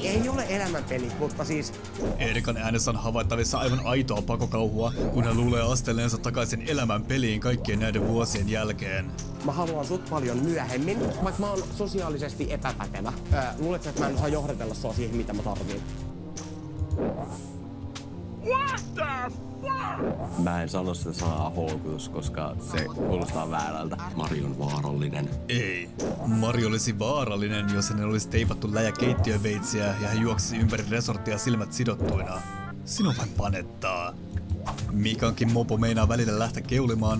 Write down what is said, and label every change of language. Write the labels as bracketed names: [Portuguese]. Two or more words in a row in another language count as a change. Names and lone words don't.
[Finnish] Ei ole elämänpeli, mutta siis... Erikan äänessä on havaittavissa aivan aitoa pakokauhua, kun hän luulee astelleensa takaisin elämän peliin kaikkien näiden vuosien jälkeen. Mä haluan sut paljon myöhemmin, vaikka mä oon sosiaalisesti epäpätevä. Luuletko, että mä en osaa johdatella sua siihen, mitä mä tarviin? [English] What the fuck? [Finnish] Mä en sano sitä sanaa houkutus, koska se kuulostaa väärältä. Mari on vaarallinen. Ei. Mari olisi vaarallinen, jos hänen olisi teipattu läjä keittiöveitsiä ja hän juoksisi ympäri resorttia silmät sidottuina. Sinun vain panettaa. Mikankin mopo meinaa välillä lähteä keulimaan.